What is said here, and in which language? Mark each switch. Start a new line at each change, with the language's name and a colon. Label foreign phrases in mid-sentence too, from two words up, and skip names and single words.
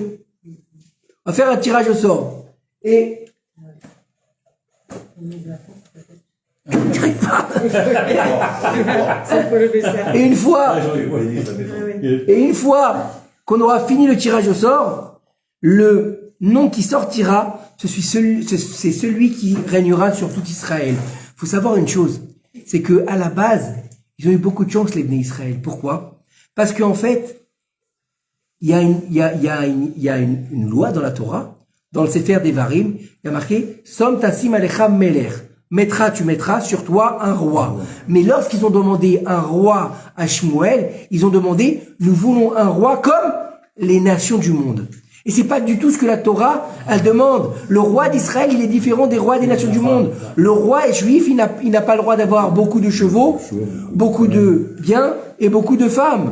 French: On va faire un tirage au sort. Et Et une fois qu'on aura fini le tirage au sort, le nom qui sortira, c'est celui qui régnera sur tout Israël. Il faut savoir une chose, c'est que à la base, ils ont eu beaucoup de chance les Bnei Israël. Pourquoi? Parce qu'en fait, il y a une loi dans la Torah, dans le Sefer Devarim, il y a marqué
Hebrew: שום תשים עליך מלך.
French: Tu mettras sur toi un roi. Mais lorsqu'ils ont demandé un roi à Shmuel, ils ont demandé, nous voulons un roi comme les nations du monde. Et c'est pas du tout ce que la Torah, elle demande. Le roi d'Israël, il est différent des rois des nations du monde. Le roi est juif, il n'a pas le droit d'avoir beaucoup de chevaux, beaucoup de biens et beaucoup de femmes.